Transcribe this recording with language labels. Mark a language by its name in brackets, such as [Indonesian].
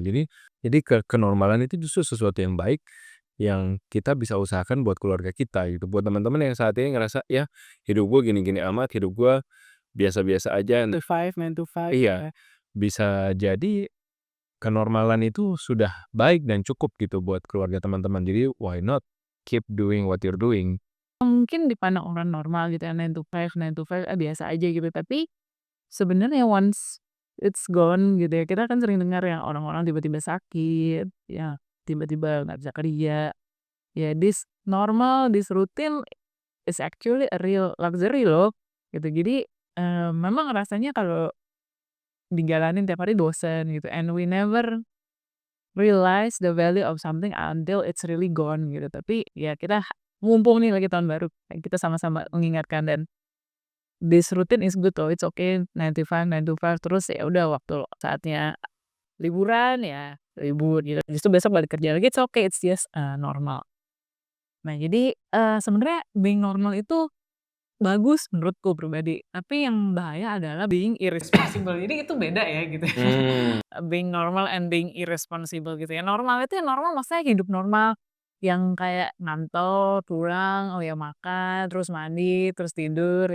[Indonesian] Jadi kenormalan itu justru sesuatu yang baik yang kita bisa usahakan buat keluarga kita gitu. Buat teman-teman yang saat ini ngerasa, ya hidup gue gini-gini amat, hidup gue biasa-biasa aja. [English] 9 to 5 [Indonesian] Iya, ya. bisa jadi kenormalan itu sudah baik dan cukup gitu buat keluarga teman-teman. [English] Jadi why not keep doing what you're doing. [Indonesian] Mungkin dipandang orang normal gitu ya 9 to 5, 9 to 5 biasa aja gitu. Tapi sebenarnya [English] once it's gone [Indonesian] gitu ya, kita kan sering dengar ya orang-orang tiba-tiba sakit, ya tiba-tiba nggak bisa kerja. [English] Ya this normal, this routine is actually a real luxury loh gitu. [Indonesian] Jadi memang rasanya kalau dijalanin tiap hari bosen gitu, [English] and we never realize the value of something until it's really gone gitu. [Indonesian] Tapi ya kita mumpung nih lagi tahun baru, kita sama-sama mengingatkan, dan [English] this routine is good loh, it's okay 9 to 5, [Indonesian] 9 to 5, terus ya udah waktu saatnya liburan ya libur gitu. Justru besok balik kerja lagi, [English] it's okay, it's just normal. [Indonesian] Nah jadi sebenarnya [English] being normal [Indonesian] itu bagus menurutku pribadi, tapi yang bahaya adalah [English] being irresponsible. [Indonesian] Jadi itu beda ya gitu ya. [English] Being normal and being irresponsible [Indonesian] gitu ya. Normal itu ya normal maksudnya hidup normal yang kayak ngantor, pulang, oh ya makan, terus mandi, terus tidur.